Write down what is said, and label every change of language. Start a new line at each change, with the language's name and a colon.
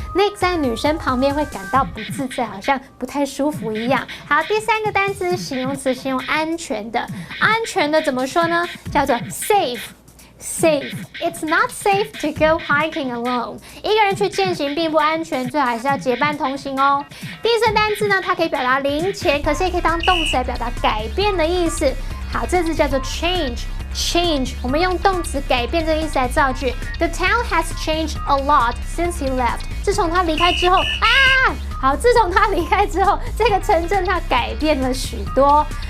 Chinese: Nick 在女生旁边会感到不自在，好像不太舒服一样。好，第三个单词形容词，形容安全的，安全的怎么说呢？叫做
English: safe。Safe. It's not safe to go hiking alone.
Chinese: 一个人去健行并不安全，最好还是要结伴同行哦。第四单字呢，它可以表达零钱，可是也可以当动词来表达改变的意思。好，这字叫做 change。我们用动词改变这个意思来造句。
English: The town has changed a lot since he left.
Chinese: 自从他离开之后好，自从他离开之后，这个城镇它改变了许多。